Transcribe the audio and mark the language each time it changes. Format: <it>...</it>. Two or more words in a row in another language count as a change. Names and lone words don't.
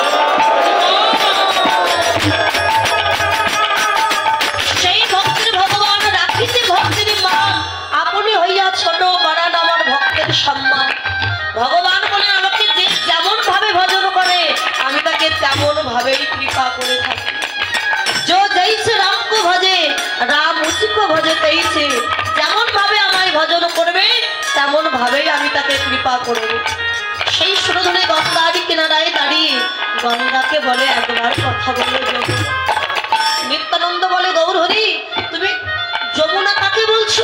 <bn>সেই ভক্তের ভগবান রাখিতে ভক্তের মান, আপনি হইয়া ছোট বাড়ান আমার ভক্তের সম্মান। ভগবান বলে আমাকে যে যেমন ভাবে ভজন করে আমি তাকে তেমন ভাবেই কৃপা করে থাকি।</bn> <hi>जो जैसे राम को भजे राम उसको भजे तैसे,</hi> <bn>যেমন ভাবে আমায় ভজন করবে তেমন ভাবেই আমি তাকে কৃপা করব। সেই সুরধনে গঙ্গার কিনারায় দাঁড়িয়ে গঙ্গাকে বলে একবার কথা বলে নিত্যানন্দ বলে গৌর হরি তুমি যমুনা কাকে বলছো?</bn>